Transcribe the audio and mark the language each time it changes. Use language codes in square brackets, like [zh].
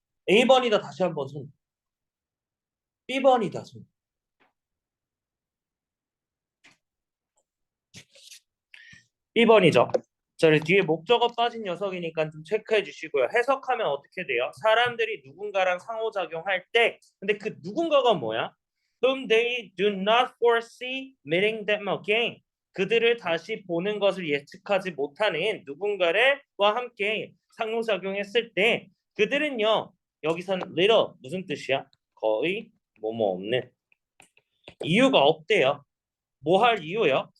[ko] A번이다 다시 한번 손. B번이다 손. B번이죠. 자, 그래서 뒤에 목적어 빠진 녀석이니까 좀 체크해 주시고요. 해석하면 어떻게 돼요? 사람들이 누군가랑 상호작용할 때, 근데 그 누군가가 뭐야? [en] Whom they do not foresee meeting them again. [ko] 그들을 다시 보는 것을 예측하지 못하는 누군가를와 함께 상호작용했을 때, 그들은요, 여기서는 little 무슨 뜻이야? 거의 뭐뭐 없는 이유가 없대요. 뭐 할 이유요?